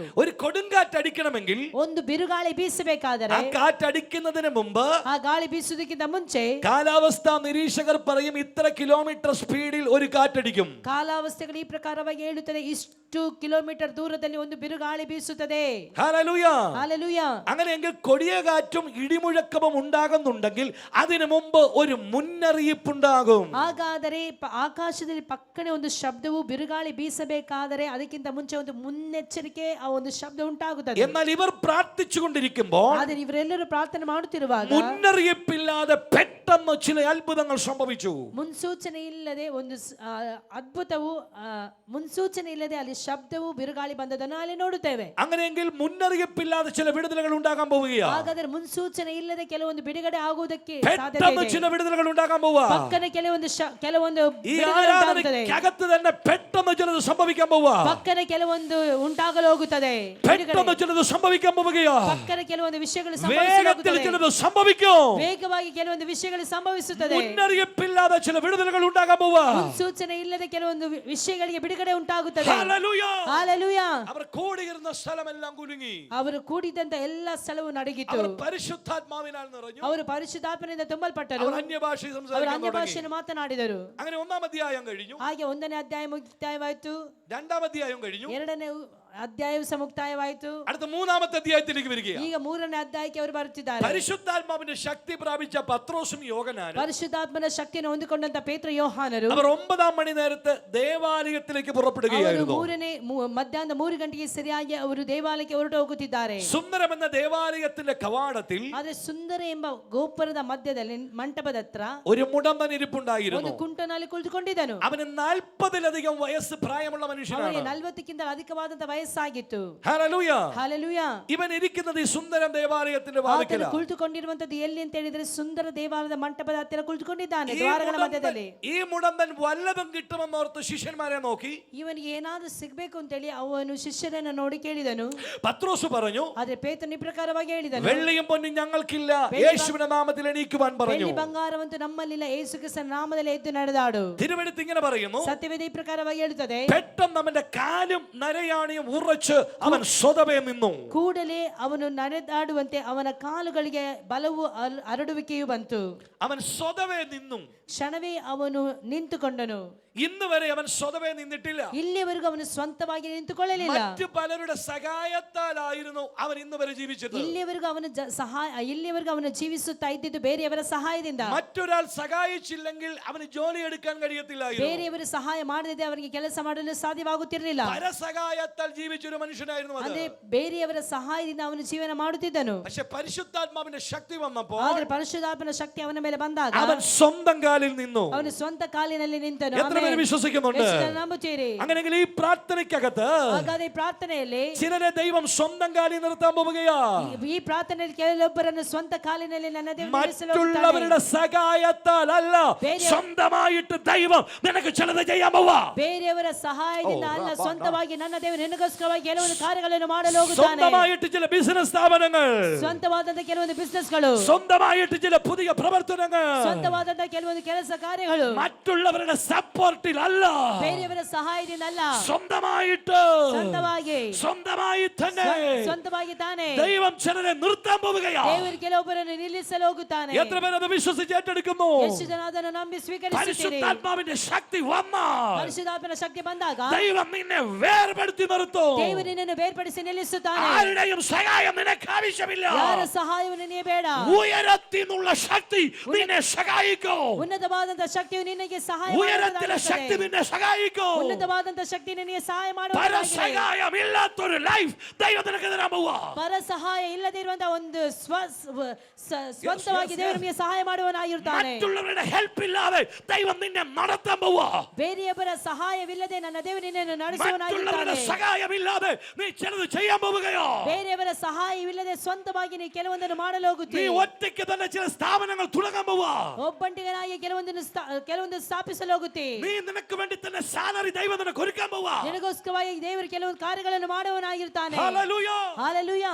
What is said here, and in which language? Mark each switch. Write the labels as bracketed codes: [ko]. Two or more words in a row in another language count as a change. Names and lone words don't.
[ml] ഒരു കൊടുങ്കാറ്റടിക്കണമെങ്കിൽ [kn] ಒಂದು ಬಿರುಗಾಳಿ ಬೀಸಬೇಕಾದರೆ [ml] ആ കാറ്റടിക്കുന്നതിന് മുമ്പ് [kn] ಆ ಗಾಳಿ ಬೀಸುವುದಕ್ಕಿಂತ ಮುಂಚೆ [ml] കാലാവസ്ഥാ നിരീക്ഷകർ പറയും ഇത്ര കിലോമീറ്റർ സ്പീഡിൽ ഒരു കാറ്റടിക്കും. [kn] ಕಾಲಾವಸ್ಥೆಗಳು ಈ ಪ್ರಕಾರವಾಗಿ ಹೇಳುತ್ತದೆ, ಇಷ್ಟು ಕಿಲೋಮೀಟರ್ ದೂರದಲ್ಲಿ ಒಂದು ಬಿರುಗಾಳಿ ಬೀಸುತ್ತದೆ. [ml] ഹല്ലേലൂയ. [kn] ಹಾಲೆಲೂಯಾ. [ml] അങ്ങനെയെങ്കിൽ കൊടിയ കാറ്റും ഇടിമുഴക്കവും ഉണ്ടാകുന്നുണ്ടെങ്കിൽ അതിനു മുമ്പ് ഒരു മുന്നറിയിപ്പുണ്ടാകും. [kn] ಹಾಗಾದರೆ ಆಕಾಶದಲ್ಲಿ ಪಕ್ಕನೆ ಒಂದು ಶಬ್ದವು ಬಿರುಗಾಳಿ ಬೀಸಬೇಕಾದರೆ ಅದಕ್ಕಿಂತ ಮುಂಚೆ ಒಂದು ಮುನ್ನೆಚ್ಚರಿಕೆ ಆ ಒಂದು ಶಬ್ದ ಉಂಟಾಗುತ್ತದೆ. [ml] എന്നാൽ ഇവർ പ്രാർത്ഥിച്ചുകൊണ്ടിരിക്കുമ്പോൾ [kn] ಆದರೆ ಇವರೆಲ್ಲರೂ ಪ್ರಾರ್ಥನೆ ಮಾಡುತ್ತಿರುವಾಗ [ml] മുന്നറിയിപ്പില്ലാതെ പെട്ടെന്ന് ചില അത്ഭുതങ്ങൾ സംഭവിച്ചു. [kn] ಮುನ್ಸೂಚನೆ ಇಲ್ಲದೆ ಒಂದು ಅದ್ಭುತವು ಮುನ್ಸೂಚನೆ ಇಲ್ಲದೆ ಅಲ್ಲಿ ಶಬ್ದವು ಬಿರುಗಾಳಿ ಬಂದದನ್ನು ಅಲ್ಲಿ ನೋಡುತ್ತೇವೆ. [ml] അങ്ങനെയെങ്കിൽ മുന്നറിയിപ്പില്ലാതെ ചില വിടുതലുകൾ ഉണ്ടാകാൻ പോവുകയാണ്. [kn] ಹಾಗಾದರೆ ಮುನ್ಸೂಚನೆ ಇಲ್ಲದೆ ಕೆಲವೊಂದು ಬಿಡುಗಡೆ ಆಗುವುದಕ್ಕೆ [ml] പെട്ടെന്ന് ചില വിടുതലുകൾ ഉണ്ടാകാൻ പോവുക. [kn] ಪಕ್ಕನೆ ಕೆಲವೊಂದು [ml] ഈ ആരാധനയ്ക്കകത്ത് തന്നെ പെട്ടെന്ന് ചിലത് സംഭവിക്കാൻ പോവുക. [kn] ಪಕ್ಕನೆ ಕೆಲವೊಂದು ಉಂಟಾಗಲು ಹೋಗುತ್ತದೆ. [ml] പെട്ടെന്ന് ചിലത് സംഭവിക്കാൻ പോവുകയാ. [kn] ಪಕ್ಕನೆ ಕೆಲವೊಂದು ವಿಷಯಗಳು [ml] വേഗത്തിൽ ചിലത് സംഭവിക്കും. [kn] ವೇಗವಾಗಿ ಕೆಲವೊಂದು ವಿಷಯಗಳು ಸಂಭವಿಸುತ್ತದೆ. [ml] മുന്നറിയിപ്പില്ലാതെ ചില വിടുതലുകൾ ഉണ്ടാകാൻ പോവുക. [kn] ಮುನ್ಸೂಚನೆ ಇಲ್ಲದೆ ಕೆಲವೊಂದು ವಿಷಯಗಳಿಗೆ ಬಿಡುಗಡೆ ಉಂಟಾಗುತ್ತದೆ. [ml] ഹല്ലേലൂയ. [kn] ಹಾಲೆಲೂಯಾ. [ml] അവർ കൂടിയിരുന്ന സ്ഥലമെല്ലാം കുലുങ്ങി. [kn] ಅವರು ಕೂಡಿದಂತ ಎಲ್ಲ ಸ್ಥಳವು ನಡುಗಿತು. [ml] അവർ പരിശുദ്ധാത്മാവിനാൽ നിറഞ്ഞു. [kn] ಅವರು ಪರಿಶುದ್ಧಾತ್ಮನಿಂದ ತುಂಬಲ್ಪಟ್ಟರು. [ml] അവർ അന്യഭാഷ [kn] ಅವರು [ml] സംസാരിക്കാൻ [kn] ಅನ್ಯ [ml] തുടങ്ങി. [kn] ಭಾಷೆಯನ್ನು ಮಾತನಾಡಿದರು. [ml] അങ്ങനെ ഒന്നാം അധ്യായം കഴിഞ്ഞു. [kn] ಹಾಗೆ ಒಂದನೇ ಅಧ್ಯಾಯ ಮುಕ್ತಾಯವಾಯಿತು. [ml] രണ്ടാം അധ്യായം കഴിഞ്ഞു. [kn] ಎರಡನೇ ಅಧ್ಯಾಯವು ಸಹ ಮುಕ್ತಾಯವಾಯಿತು. [ml] അടുത്ത മൂന്നാമത്തെ അധ്യായത്തിലേക്ക് വരികയാണ്. [kn] ಈಗ ಮೂರನೇ ಅಧ್ಯಾಯಕ್ಕೆ ಅವರು ಬರುತ್ತಿದ್ದಾರೆ. [ml] പരിശുദ്ധാത്മാവിന്റെ ശക്തി പ്രാപിച്ച പത്രോസും യോഹന്നാനും [kn] ಪರಿಶುದ್ಧಾತ್ಮನ ಶಕ್ತಿಯನ್ನು ಹೊಂದಿಕೊಂಡಂತ ಪೇತ್ರ ಯೋಹಾನರು [ml] അവർ 9 മണി നേരത്ത് ദേവാലയത്തിലേക്ക് [kn] ಅವರು [ml] പുറപ്പെടുകയായിരുന്നു. [kn] ಮಧ್ಯಾಹ್ನ 3 ಗಂಟೆಗೆ ಸರಿಯಾಗಿ ಅವರು ದೇವಾಲಯಕ್ಕೆ ಹೊರಟು ಹೋಗುತ್ತಿದ್ದಾರೆ. [ml] സുന്ദരം എന്ന ദേവാലയത്തിന്റെ കവാടത്തിൽ [kn] ಆದ್ರೆ ಸುಂದರ ಎಂಬ ಗೋಪುರದ ಮಧ್ಯದಲ್ಲಿ ಮಂಟಪದ ಹತ್ರ [ml] ഒരു മുടന്തൻ [kn] ಒಂದು [ml] ഇരിപ്പുണ്ടായിരുന്നു. [kn] ಕುಂಟನಲ್ಲಿ ಕುಳಿತುಕೊಂಡಿದ್ದನು. [ml] അവന് 40-ലധികം വയസ്സ് പ്രായമുള്ള [kn] ಅವನಿಗೆ [ml] മനുഷ്യനാണ്. [kn] 40ಕ್ಕಿಂತ ಅಧಿಕವಾದಂತ ವಯಸ್ಸಾಗಿತ್ತು. [ml] ഹല്ലേലൂയ. [kn] ಹಲ್ಲೆಲೂಯಾ. [ml] ഇവൻ ഇരിക്കുന്നത് ഈ സുന്ദരം ദേവാലയത്തിന്റെ [kn] ಆತನು [ml] വാതിക്കലാണ്. [kn] ಕುಳಿತುಕೊಂಡಿರುವಂತದ್ದು ಎಲ್ಲಿ ಅಂತ ಹೇಳಿದ್ರೆ ಸುಂದರ ದೇವಾಲಯದ ಮಂಟಪದ ಹತ್ತಿರ ಕುಳಿತುಕೊಂಡಿದ್ದಾನೆ, ದ್ವಾರಗಳ ಮಧ್ಯದಲ್ಲಿ. [ml] ഈ മുടന്തൻ വല്ലതും കിട്ടുമെന്നോർത്ത് ശിഷ്യന്മാരെ നോക്കി [kn] ಇವನಿಗೆ ಏನಾದ್ರೂ ಸಿಗ್ಬೇಕು ಅಂತೇಳಿ ಅವನು ಶಿಷ್ಯರನ್ನು ನೋಡಿ ಕೇಳಿದನು. [ml] പത്രോസ് പറഞ്ഞു, [kn] ಆದ್ರೆ ಪೇತ್ರನು ಈ ಪ್ರಕಾರವಾಗಿ ಹೇಳಿದನು, [ml] വെള്ളിയും പൊന്നും ഞങ്ങൾക്കില്ല, യേശുവിന്റെ നാമത്തിൽ എണീക്കുവാൻ പറഞ്ഞു. [kn] ಬೆಳ್ಳಿ ಬಂಗಾರವಂತೂ ನಮ್ಮಲ್ಲಿಲ್ಲ, ಯೇಸು ಕ್ರಿಸ್ತನ ನಾಮದಲ್ಲಿ ಎದ್ದು ನಡೆದಾಡು. [ml] തിരുവെഴുത്ത് ഇങ്ങനെ പറയുന്നു, [kn] ಸತ್ಯವೇದ ಈ ಪ್ರಕಾರವಾಗಿ ಹೇಳುತ್ತದೆ, [ml] പെട്ടെന്ന് അവന്റെ കാലും നരയാണിയും ഉറച്ച് അവൻ സ്വതവേ നിന്നു. [kn] ಕೂಡಲೇ ಅವನು ನಡೆದಾಡುವಂತೆ ಅವನ ಕಾಲುಗಳಿಗೆ ಬಲವು ಹರಡುವಿಕೆಯು ಬಂತು. [ml] അവൻ സ്വതവേ നിന്നു. [kn] ಕ್ಷಣವೇ ಅವನು ನಿಂತುಕೊಂಡನು. [ml] ഇന്ന് വരെ അവൻ സ്വതവേ നിന്നിട്ടില്ല. [kn] ಇಲ್ಲಿವರೆಗೂ ಅವನು ಸ್ವಂತವಾಗಿ ನಿಂತುಕೊಳ್ಳಲಿಲ್ಲ. [ml] മറ്റു പലരുടെ സഹായത്താലായിരുന്നു അവൻ ഇന്ന് വരെ ജീവിച്ചത്. [kn] ಇಲ್ಲಿವರೆಗೂ ಅವನು ಜೀವಿಸುತ್ತಾ ಇದ್ದಿದ್ದು ಬೇರೆಯವರ ಸಹಾಯದಿಂದ. [ml] മറ്റൊരാൾ സഹായിച്ചില്ലെങ്കിൽ അവന് ജോലി എടുക്കാൻ കഴിയത്തില്ലായിരുന്നു. [kn] ಬೇರೆಯವರು ಸಹಾಯ ಮಾಡದಿದ್ದರೆ ಅವರಿಗೆ ಕೆಲಸ ಮಾಡಲು ಸಾಧ್ಯವಾಗುತ್ತಿರಲಿಲ್ಲ. [ml] പരസഹായത്താൽ ജീവിച്ചൊരു മനുഷ്യനായിരുന്നു അത്. [kn] ಅಂದ್ರೆ ಬೇರೆಯವರ ಸಹಾಯದಿಂದ ಅವನು ಜೀವನ ಮಾಡುತ್ತಿದ್ದನು. [ml] പക്ഷെ പരിശുദ്ധാത്മാവിന്റെ ശക്തി വന്നപ്പോൾ [kn] ಆದ್ರೆ ಪರಿಶುದ್ಧಾತ್ಮನ ಶಕ್ತಿ ಅವನ ಮೇಲೆ ಬಂದಾಗ [ml] അവൻ സ്വന്തം കാലിൽ നിന്നു. [kn] ಅವನು ಸ್ವಂತ ಕಾಲಿನಲ್ಲಿ ನಿಂತನು. [ml] എത്ര പേര് വിശ്വസിക്കുന്നുണ്ട്? [kn] ಎಷ್ಟು ಜನ ನಂಬುತ್ತೀರಿ? [ml] അങ്ങനെയെങ്കിൽ ಈ പ്രാർത്ഥനയ്ക്കകത്ത് [kn] ಹಾಗಾದ್ರೆ ಈ ಪ್ರಾರ್ಥನೆಯಲ್ಲಿ [ml] ചിലരെ ദൈവം സ്വന്തം കാലിൽ നിർത്താൻ പോവുകയാ. [kn] ಈ ಪ್ರಾರ್ಥನೆಯಲ್ಲಿ ಕೆಲವೊಬ್ಬರನ್ನು ಸ್ವಂತ ಕಾಲಿನಲ್ಲಿ ನನ್ನ ದೇವರು ನಿಲ್ಲಿಸಲು ಹೋಗುತ್ತಾನೆ. [ml] മറ്റുള്ളവരുടെ സഹായത്താൽ അല്ല, സ്വന്തമായിട്ട് ദൈവം നിനക്ക് ചിലത് ചെയ്യാൻ പോവാ. [kn] ಬೇರೆಯವರ ಸಹಾಯದಿಂದ ಅಲ್ಲ, ಸ್ವಂತವಾಗಿ ನನ್ನ ದೇವರು ನಿನಗೋಸ್ಕರವಾಗಿ ಕೆಲವೊಂದು ಕಾರ್ಯಗಳನ್ನು ಮಾಡಲು ಹೋಗುತ್ತಾನೆ. [ml] സ്വന്തമായിട്ട് ചില ബിസിനസ് സ്ഥാപനങ്ങൾ, [kn] ಸ್ವಂತವಾದಂತ ಕೆಲವೊಂದು ಬಿಸಿನೆಸ್ಗಳು, [ml] സ്വന്തമായിട്ട് ചില പുതിയ പ്രവർത്തനങ്ങൾ, [kn] ಸ್ವಂತವಾದಂತ ಕೆಲವೊಂದು ಕೆಲಸ ಕಾರ್ಯಗಳು [ml] മറ്റുള്ളവരുടെ സപ്പോർട്ടിൽ അല്ല, [kn] ಬೇರೆಯವರ ಸಹಾಯದಿಂದ ಅಲ್ಲ, [ml] സ്വന്തമായിട്ട് സ്വന്തമായി തന്നെ [kn] ಸ್ವಂತವಾಗಿ ತಾನೇ [ml] ദൈവം ചിലരെ നിർത്താൻ പോവുകയാ. [kn] ದೇವರು ಕೆಲವೊಬ್ಬರನ್ನು ನಿಲ್ಲಿಸಲು ಹೋಗುತ್ತಾನೆ. [ml] എത്ര പേര് അത് വിശ്വസിച്ച് ഏറ്റെടുക്കുന്നു? [kn] ಎಷ್ಟು ಜನ ಅದನ್ನು ನಂಬಿ ಸ್ವೀಕರಿಸುತ್ತೀರಿ? [ml] പരിശുദ്ധാത്മാവിന്റെ ശക്തി വന്നാൽ [kn] ಪರಿಶುದ್ಧಾತ್ಮನ ಶಕ್ತಿ ಬಂದಾಗ [ml] ദൈവം നിന്നെ വേർപെടുത്തി നിർത്തും. [kn] ದೇವರು ನಿನ್ನನ್ನು ಬೇರ್ಪಡಿಸಿ ನಿಲ್ಲಿಸುತ್ತಾನೆ. [ml] ആരുടെയും സഹായം നിനക്ക് ആവശ്യമില്ല. [kn] ಯಾರ ಸಹಾಯವನ್ನು ನಿನಗೆ ಬೇಡ. [ml] ഉയരത്തിൽ നിന്നുള്ള ശക്തി നിന്നെ സഹായിക്കും. [kn] ಉನ್ನತವಾದಂತ ಶಕ್ತಿಯು ನಿನಗೆ ಸಹಾಯ [ml] ഉയരത്തിലെ ശക്തി നിന്നെ സഹായിക്കും. [kn] ಉನ್ನತವಾದಂತ ಶಕ್ತಿ ನಿನಗೆ ಸಹಾಯ [ml] പരസഹായമില്ലാത്തൊരു ലൈഫ് ദൈവം നിനക്ക് തരാൻ പോവാ. [kn] ಪರ ಸಹಾಯ ಇಲ್ಲದೆ ಇರುವಂತಹ ಒಂದು ಸ್ವಂತವಾಗಿ ದೇವರು ನಿಮಗೆ ಸಹಾಯ ಮಾಡುವವನಾಗಿರುತ್ತಾನೆ. [ml] മറ്റുള്ളവരുടെ ഹെൽപ്പ് ഇല്ലാതെ ദൈവം നിന്നെ നടത്താൻ പോവാ. [kn] ಬೇರೆಯವರ ಸಹಾಯವಿಲ್ಲದೆ ನನ್ನ ದೇವರು ನಿನ್ನನ್ನು ನಡೆಸುವವನಾಗಿರುತ್ತಾನೆ. [ml] സഹായമില്ലാതെ നീ ചിലത് ചെയ്യാൻ പോവുകയോ? [kn] ಬೇರೆಯವರ ಸಹಾಯವಿಲ್ಲದೆ ಸ್ವಂತವಾಗಿ ನೀ ಕೆಲವೊಂದನ್ನು ಮಾಡಲು [ml] നീ [kn] ಹೋಗುತ್ತೀರಿ. [ml] ഒറ്റയ്ക്ക് തന്നെ ചില സ്ഥാപനങ്ങൾ തുടങ്ങാൻ പോവാ. [kn] ಒಬ್ಬಂಟಿಗನಾಗಿ ಕೆಲವೊಂದು ಸ್ಥಾಪಿಸಲು ಹೋಗುತ್ತಿ. [ml] നീ നിനക്ക് വേണ്ടി തന്നെ സാലറി ദൈവം നിനക്ക് ഒരുക്കാൻ പോവാ. [kn] ನಿನಗೋಸ್ಕರವಾಗಿ ದೇವರು ಕೆಲವೊಂದು ಕಾರ್ಯಗಳನ್ನು ಮಾಡುವವನಾಗಿರುತ್ತಾನೆ. [ml] ഹല്ലേലൂയ. [kn] ಹಲ್ಲೆಲೂಯಾ.